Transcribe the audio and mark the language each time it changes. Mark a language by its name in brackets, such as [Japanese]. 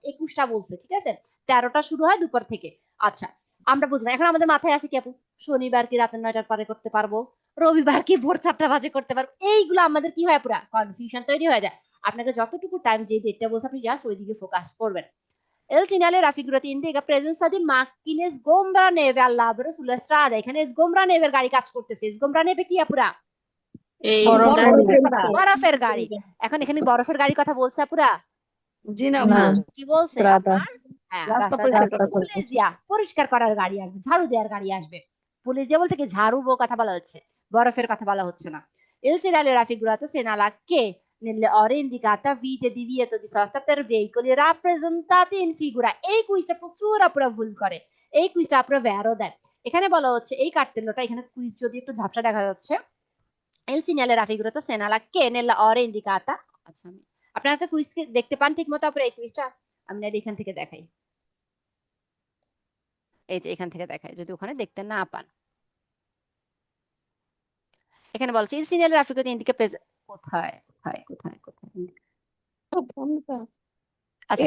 [Bangla] 21টা বলছে, ঠিক আছে, 13টা শুরু হয় দুপুর থেকে। আচ্ছা, আমরা বুঝলাম। এখন আমাদের মাথায় আসে কি আপু, শনিবার কি রাতের 9টার পরে করতে পারবো, রবিবার কি ভোর 4টা বাজে করতে পারবো? এইগুলো আমাদের কি হয়, পুরা কনফিউশন তৈরি হয়ে যায়। আপনাকে যতটুকু টাইম, যে ডেটটা বলছে, আপনি জাস্ট ওই দিকে ফোকাস করবেন। [Italian] El segnale raffigurato indica presenza di macchine sgombra neve all'albero sulla strada। [Bangla] এখানে sgombra neveর গাড়ি কাজ করতেছে। sgombra neve কি আপুরা? এই বরফ দাঁড়িয়ে পড়ে আছে। গেছে। বরফের গাড়ি। এখন এখানে বরফের গাড়ির কথা বলছে আপুরা? জি না না। আপু, কি বলছে রাধা। আপনার? হ্যাঁ, রাস্তা রাস্তা পরিষ্কার রাস্তা করতে। পুলিশ দিয়া পরিষ্কার করার গাড়ি আসবে, ঝাড়ু দেওয়ার গাড়ি আসবে। পুলিশ দিয়া বলতে কি ঝাড়ু কথা বলা হচ্ছে, বরফের কথা বলা হচ্ছে না। [Italian] Il segnale raffigurato segnala che nelle ore indicate vige divieto di sosta per veicoli rappresentati in figura। [Bangla] এই কুইজটা প্রচুর আপুরা ভুল করে, এই কুইজটা আপুরা ভ্যারো দেয়। এখানে বলা হচ্ছে এই কার্টেলটা, এখানে কুইজ যদি একটু ঝাপসা দেখা যাচ্ছে। [Italian] Il segnale raffigurato segnala che nella ore indicata। [Bangla] আচ্ছা, আপনারা একটা কুইজ দেখতে পান ঠিক মতো আপুরা? এই কুইজটা আমি না এখান থেকে দেখাই, এই যে এখান থেকে দেখাই, যদি ওখানে দেখতে না পান। এখানে বলছে il segnale raffigurato indica কোথায় কোথায় কোথায় কোথায় আচ্ছা,